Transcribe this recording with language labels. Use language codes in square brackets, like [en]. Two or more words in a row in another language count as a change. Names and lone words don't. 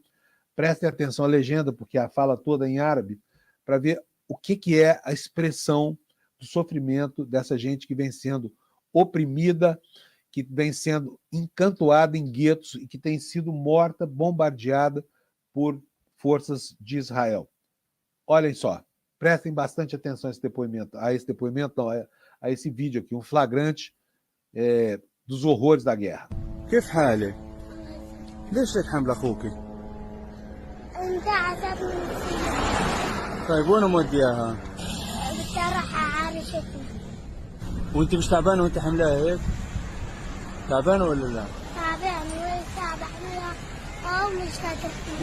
[pt] Prestem atenção à legenda, porque a fala toda é em árabe, para ver o que é a expressão do sofrimento dessa gente que vem sendo oprimida, que vem sendo encantoada em guetos e que tem sido morta, bombardeada por forças de Israel. Olhem só. Prestem bastante atenção a esse depoimento, a esse vídeo aqui, um flagrante dos horrores da guerra. [ar] كيف حالك؟ ليش هيك حامل اخوك؟ انت عزبني طيب وين مودياها؟ بدي اروح عارشتي. وانت مش تعبانه وانت حملها هيك؟ تعبانه ولا لا؟ تعبان وين تعبان مش قادر.